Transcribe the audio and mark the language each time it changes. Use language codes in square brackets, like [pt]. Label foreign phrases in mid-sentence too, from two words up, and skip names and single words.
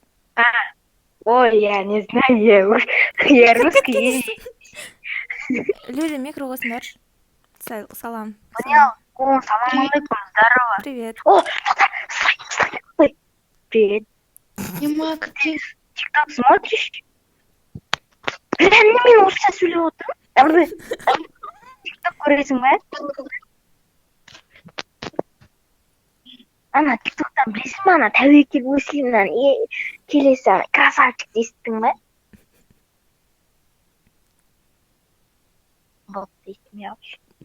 [ru] Ой, я не знаю, я русский. Лили, микро наш. Салам. Бунел, о, [ar] سلام عليكم, [ru] здорово. Привет. О, стой. Привет. Дима, как ты? ТикТок смотришь? Бля, [kk] мен орысша сөйлеп отырмын. ТикТок көресің бе? Ана ТикТоктан білесің бе, ана тәуекел муслимнан келесі ана красавчик естідің бе? Болды естімей алшы.